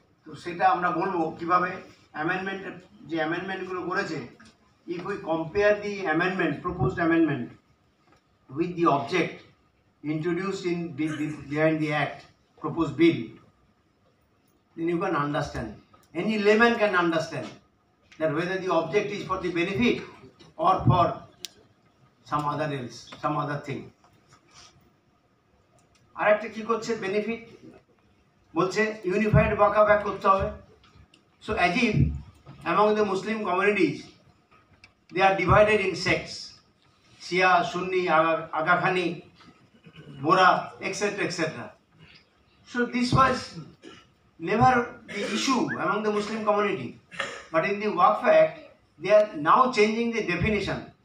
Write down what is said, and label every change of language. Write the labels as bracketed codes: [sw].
[bn] তো সেটা আমরা বলবো কিভাবে amendment যে amendment গুলো করেছে, [en] if we compare the amendment, proposed amendment with the object introduced in behind the act, proposed bill, then you can understand. Any layman can understand that whether the object is for the benefit or for some other thing. [bn] আরেকটা কি করছে benefit বলছে unified ওয়াকফ act করতে হবে। [en] So as if among the Muslim communities they are divided in sects, Shia, Sunni, Aga Khani, Bora, etc. etc. So this was never the issue among the Muslim community, but in the Waqf Act they are now changing the definition.